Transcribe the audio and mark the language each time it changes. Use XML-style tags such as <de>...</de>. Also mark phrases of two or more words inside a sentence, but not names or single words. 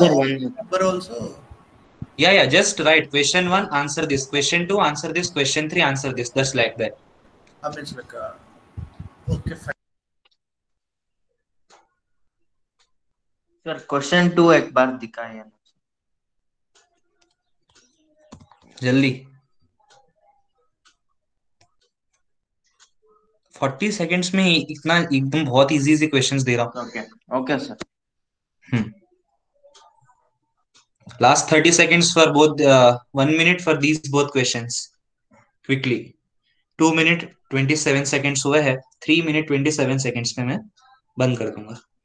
<en>Sir, one minute. number also? Yeah, just write question 1 answer this, question 2 answer this, question 3 answer this, just like that. I mean, it's like, okay, fine.</en> <hi>सर क्वेश्चन 2 एक बार दिखाइए ना। जल्दी। 40 सेकेंड्स में इतना एकदम बहुत</hi> <en>easy easy questions</en> <hi>दे रहा</hi> <en>okay okay sir. हूँ। लास्ट 30 seconds for both, 1 minute for these both questions.</en> <hi>Quickly.</hi> <en>2 minute 27 seconds</en> <hi>हुए है,</hi> <en>3 minute 27 seconds</en> <hi>में मैं बंद कर दूंगा।</hi>